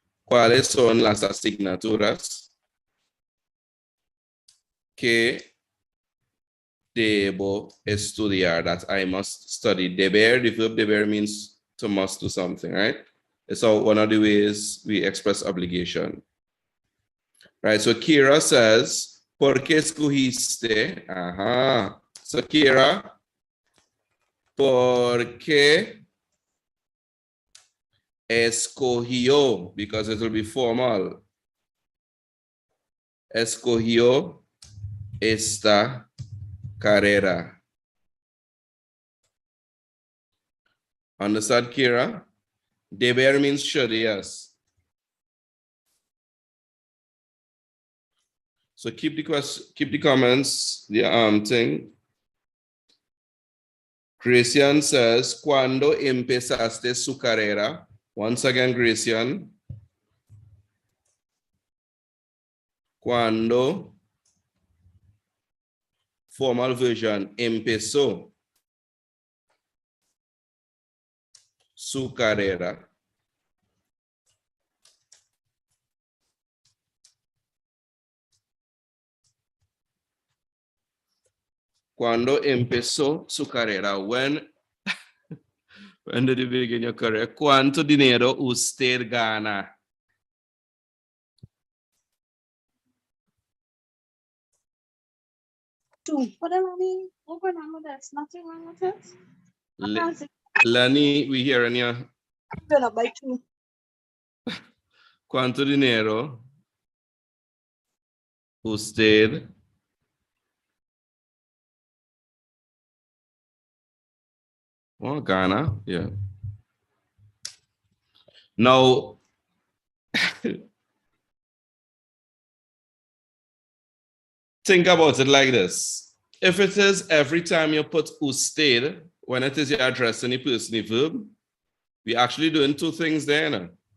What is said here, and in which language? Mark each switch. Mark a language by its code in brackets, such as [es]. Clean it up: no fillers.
[es] ¿Cuáles son las asignaturas que debo estudiar, [en] that I must study? Deber, the verb deber means to must do something, right? It's all one of the ways we express obligation. Right, so Kira says, [es] ¿por qué escogiste? Ajá. So Kira, ¿por qué escogió? [en] Because it will be formal. [es] Escogió esta carrera. [en] Understand, Kira? Deber means should, yes. So keep the comments, the thing. [es] Gracian says, ¿cuándo empezaste su carrera? [en] Once again, Gracian. [es] ¿Cuándo? [en] Formal version, [es] empezó su carrera. ¿Cuándo empezó su carrera? [en] When did you begin your career? [es] ¿Cuánto dinero usted gana? [en] What do I mean? Over and on that's nothing wrong with it. Lani, we hear in you. I'm gonna buy two. [es] ¿Cuánto dinero usted gana? [en] Yeah. Now, think about it like this. If it is every time you put usted, when it is you're addressing the person, the verb, we're actually doing two things there. No?